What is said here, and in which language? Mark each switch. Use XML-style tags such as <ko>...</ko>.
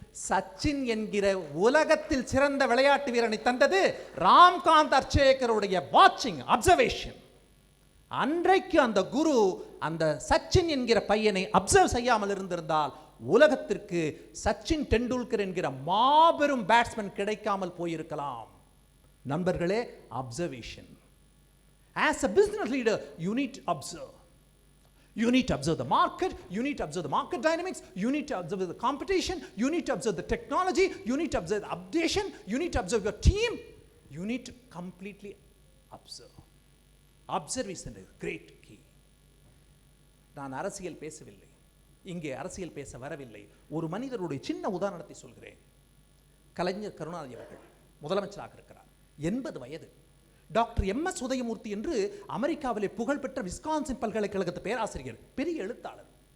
<ta>சச்சின் என்கிற உலகத்தில் சிறந்த விளையாட்டு வீரனை தந்தது ராம்காந்த் அர்ச்சேகருடைய வாட்சிங், அப்சர்வேஷன். அன்றைக்கு அந்த குரு அந்த சச்சின் என்கிற பையனை அப்சர்வ் செய்யாமல் இருந்திருந்தால் உலகத்திற்கு சச்சின் டெண்டுல்கர் என்கிற மாபெரும் பேட்ஸ்மேன் கிடைக்காமல் போயிருக்கலாம். நண்பர்களே, observation.</ta> <en>As a business leader, you need to observe. You need to observe the market, you need to observe the market dynamics, you need to observe the competition, you need to observe the technology, you need to observe the updation, you need to observe your team, you need to completely observe. Observation is great key.</en> <ta>நான் அரசியல் பேசவில்லை, இங்கே அரசியல் பேச வரவில்லை. ஒரு மனிதருடைய சின்ன உதாரணத்தை சொல்கிறேன். கலைஞர் கருணாநிதி அவர்கள் முதலமைச்சராக இருக்கிறார். 80 வயது. Doctor MS. உதயமூர்த்தி என்று அமெரிக்காவிலே புகழ்பெற்ற விஸ்கான்சின் பல்கலைக்கழகத்து பேராசிரியர், பெரிய எழுத்தாளர்.</ta>